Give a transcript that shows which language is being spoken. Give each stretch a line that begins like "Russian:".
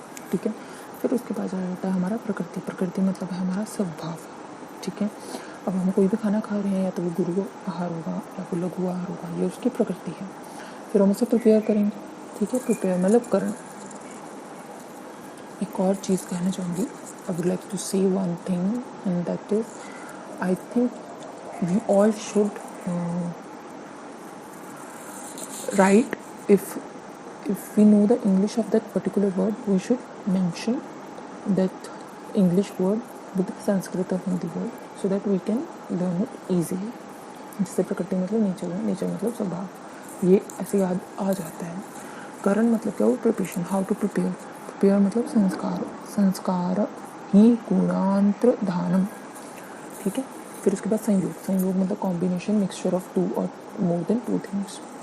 Hindi: ठीक है, फिर उसके बाद आ जाता है हमारा प्रकृति। प्रकृति मतलब है हमारा स्वभाव। ठीक है, अब हम कोई भी खाना खा रहे हैं या तो वो गुरु आहार होगा या फिर लघु आहार होगा, ये उसकी प्रकृति है। फिर हम उसे प्रिपेयर करेंगे। ठीक है, प्रिपेयर मतलब करण। एक और चीज़ कहना चाहूँगी,
English: I would like to say one thing and that is I think we all should write if we know the English of that particular word, we should mention that English word with Sanskrit or Hindi word so that we can learn it easily.
Hindi: जिससे प्रकृति मतलब nature है, nature मतलब स्वभाव, ये ऐसे याद आ जाता है। करण मतलब क्या हो, preparation,
English: How to prepare.
Hindi: Prepare मतलब संस्कार, संस्कार ही गुणांतर धानम। ठीक है, फिर उसके बाद संयोग। संयोग मतलब कॉम्बिनेशन,
English: Mixture of two और more than two things.